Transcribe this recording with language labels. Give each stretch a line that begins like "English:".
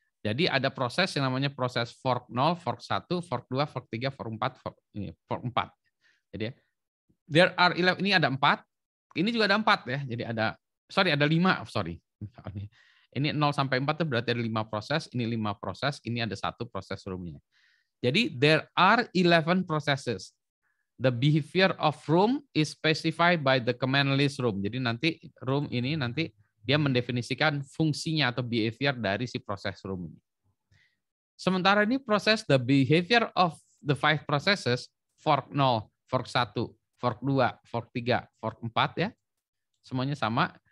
Indonesian: Jadi ada proses yang namanya proses fork 0, fork 1, fork 2, fork 3, fork 4, fork 4. Jadi
English: there are 11,
Indonesian: ini ada 4. Ini juga ada 4 ya. Jadi ada 5, sorry. Ini 0 sampai 4 itu berarti ada 5 proses, ini 5 proses, ini ada 1 proses room-nya.
English: Jadi there are 11 processes. The behavior of room is specified by the command list room.
Indonesian: Jadi nanti room ini nanti dia mendefinisikan fungsinya atau behavior dari si proses room ini. Sementara ini proses
English: the behavior of the 5 processes, fork 0, fork 1, fork 2, fork 3, fork 4 ya.
Indonesian: Semuanya sama.